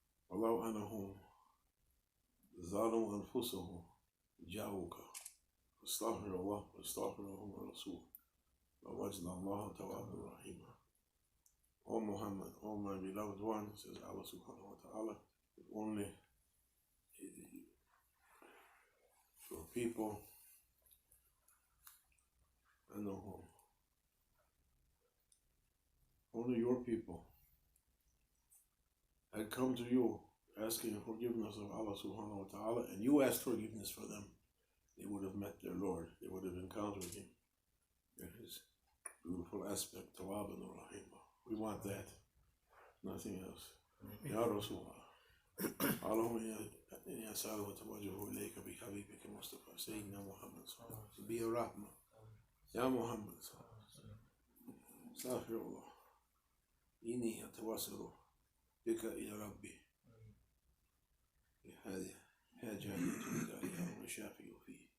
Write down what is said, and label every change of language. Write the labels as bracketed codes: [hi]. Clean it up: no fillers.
[ar] ولو أنهم ظلموا أنفسهم جاءوك فاستغفر الله واستغفر لهم الرسول ووجد الله توابا رحيما. [en] O Muhammad, O my beloved one, says Allah subhanahu wa ta'ala, if only your people, I know whom, only your people had come to you asking forgiveness of Allah subhanahu wa ta'ala, and you asked forgiveness for them, they would have met their Lord, they would have encountered Him in His beautiful aspect, Tawab and Rahimah. We want that, nothing else. [ar] Ya Rasulullah, اللهم إني أسأل وأتوجه إليك بحبيبك المصطفى سيدنا محمد صلى الله عليه وسلم [en] be a rahmah. [ar] يا محمد صلى الله عليه وسلم استغفر الله إني أتواصل بك إلى ربي هذه حاجة أتوب عليها وشافي فيه.